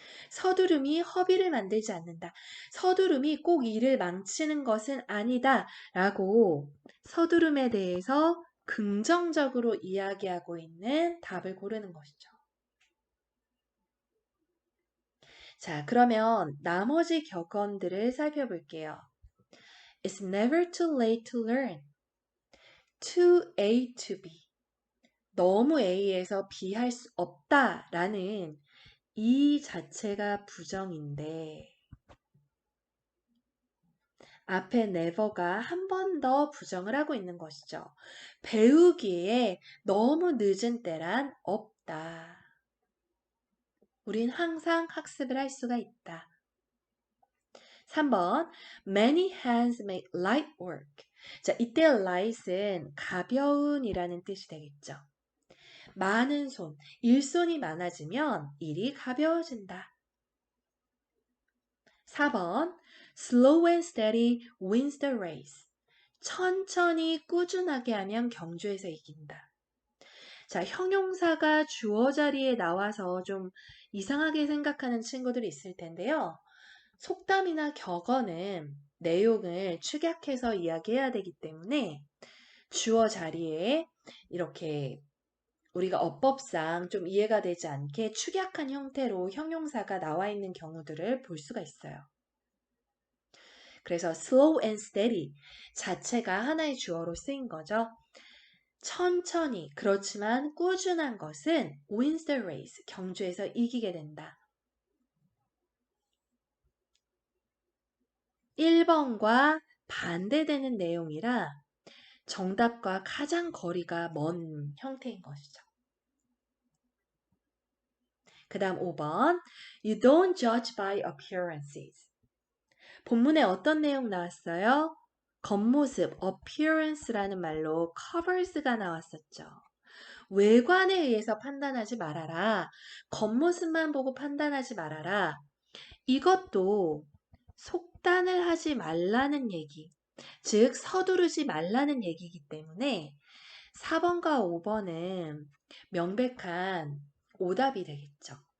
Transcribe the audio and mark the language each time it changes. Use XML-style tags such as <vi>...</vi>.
<ko>서두름이 허비를 만들지 않는다. 서두름이 꼭 일을 망치는 것은 아니다. 라고 서두름에 대해서 긍정적으로 이야기하고 있는 답을 고르는 것이죠. 자, 그러면 나머지 격언들을 살펴볼게요.</ko> <en>It's never too late to learn. Too A to B.</en> <ko>너무 A에서 B 할 수 없다 라는 이 자체가 부정인데 앞에 never가 한 번 더 부정을 하고 있는 것이죠. 배우기에 너무 늦은 때란 없다. 우린 항상 학습을 할 수가 있다.</ko> <en>3번 Many hands make light work.</en> <ko>자, 이때 light은 가벼운이라는 뜻이 되겠죠. 많은 손, 일손이 많아지면 일이 가벼워진다.</ko> <en>4번 Slow and steady wins the race.</en> <ko>천천히 꾸준하게 하면 경주에서 이긴다. 자, 형용사가 주어 자리에 나와서 좀 이상하게 생각하는 친구들이 있을 텐데요. 속담이나 격언은 내용을 축약해서 이야기해야 되기 때문에 주어 자리에 이렇게 우리가 어법상 좀 이해가 되지 않게 축약한 형태로 형용사가 나와 있는 경우들을 볼 수가 있어요. 그래서</ko> <en>slow and steady</en> <ko>자체가 하나의 주어로 쓰인 거죠. 천천히 그렇지만 꾸준한 것은</ko> <en>wins the race</en> <ko>경주에서 이기게 된다. 1번과 반대되는 내용이라 정답과 가장 거리가 먼 형태인 것이죠.</ko> <en>그 다음 5번 You don't judge by appearances.</en> <ko>본문에 어떤 내용 나왔어요? 겉모습, appearance라는 말로 covers가 나왔었죠. 외관에 의해서 판단하지 말아라. 겉모습만 보고 판단하지 말아라. 이것도 속단을 하지 말라는 얘기, 즉 서두르지 말라는 얘기이기 때문에 4번과 5번은 명백한 오답이 되겠죠.</ko>